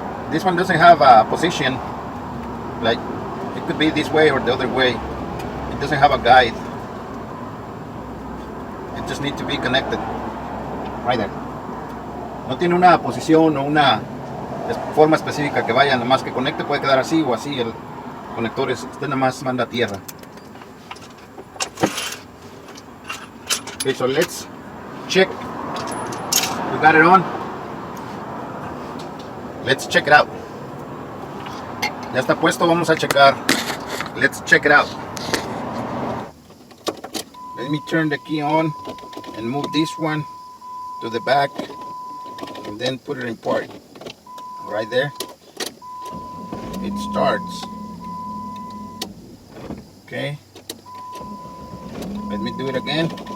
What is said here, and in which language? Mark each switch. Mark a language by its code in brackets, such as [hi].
[en] This one doesn't have a position, like it could be this way or the other way. It doesn't have a guide. It just needs to be connected right there. [es] No tiene una posición o una forma específica que vaya, nada más que conecte, puede quedar así o así. El conector este nada más manda a tierra. [en] Okay, so let's check. We got it on. Let's check it out. [es] Ya está puesto, vamos a checar. [en] Let's check it out. Let me turn the key on and move this one to the back and then put it in park. Right there. It starts. Okay. Let me do it again.